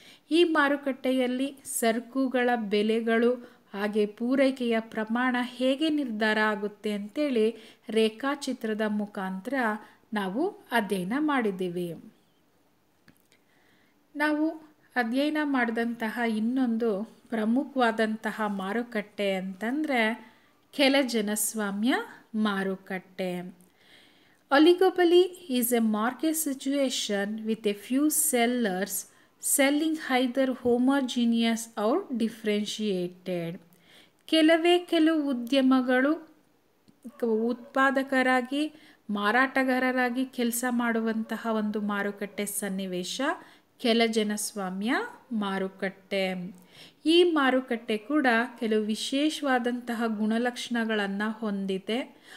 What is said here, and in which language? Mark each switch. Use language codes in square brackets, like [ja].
[kn] ಈ ಮಾರುಕಟ್ಟೆಯಲ್ಲಿ ಸರಕುಗಳ ಬೆಲೆಗಳು ಹಾಗೆ ಪೂರೈಕೆಯ ಪ್ರಮಾಣ ಹೇಗೆ ನಿರ್ಧಾರ ಆಗುತ್ತೆ ಅಂತೇಳಿ ರೇಖಾಚಿತ್ರದ ಮುಖಾಂತರ ನಾವು ಅಧ್ಯಯನ ಮಾಡಿದ್ದೀವಿ. ನಾವು ಅಧ್ಯಯನ ಮಾಡಿದಂತಹ ಇನ್ನೊಂದು ಪ್ರಮುಖವಾದಂತಹ ಮಾರುಕಟ್ಟೆ ಅಂತಂದರೆ ಕೆಲ ಜನಸ್ವಾಮ್ಯ ಮಾರುಕಟ್ಟೆ. [en] Oligopoly is a market situation with a few sellers selling either homogeneous or differentiated. [kn] ಕೆಲವು ಉದ್ಯಮಗಳು ಉತ್ಪಾದಕರಾಗಿ ಮಾರಾಟಗಾರರಾಗಿ ಕೆಲಸ ಮಾಡುವಂತಹ ಒಂದು ಮಾರುಕಟ್ಟೆ ಸನ್ನಿವೇಶ ಕೆಲ ಜನಸ್ವಾಮ್ಯ ಮಾರುಕಟ್ಟೆ. ಈ ಮಾರುಕಟ್ಟೆ ಕೂಡ ಕೆಲವು ವಿಶೇಷವಾದಂತಹ ಗುಣಲಕ್ಷಣಗಳನ್ನು ಹೊಂದಿದೆ.